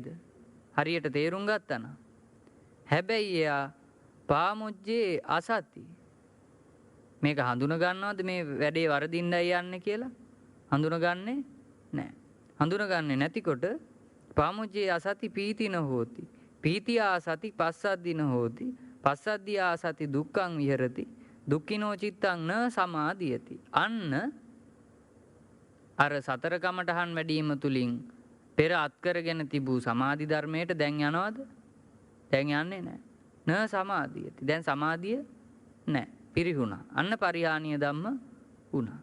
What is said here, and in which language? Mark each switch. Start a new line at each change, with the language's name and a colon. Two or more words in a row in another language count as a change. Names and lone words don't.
Sinhala: හරියට තේරුම් ගත්තා නම්. හැබැයි එයා
Pali: පාමුජ්ජේ අසති.
Sinhala: මේක හඳුන ගන්නවද මේ වැඩේ වරදින්නයි යන්නේ කියලා? හඳුනගන්නේ නැහැ. හඳුනගන්නේ නැතිකොට
Pali: පාමුජ්ජේ අසති පීතින හෝති. පීතියා සති පස්සද්දින හෝති. පස්සද්දියා සති දුක්ඛං විහෙරති. දුක්ඛිනෝ චිත්තං න සමාධියති.
Sinhala: අන්න අර සතර කමඨහන් වැඩිම තුලින් පෙර අත්කරගෙන තිබූ සමාධි ධර්මයට දැන් යනවද? දැන් යන්නේ නැහැ.
Pali: න සමාධියති.
Sinhala: දැන් සමාධිය නැහැ. පිරිහුණා. අන්න
Pali: පරිහානිය ධම්ම
Sinhala: වුණා.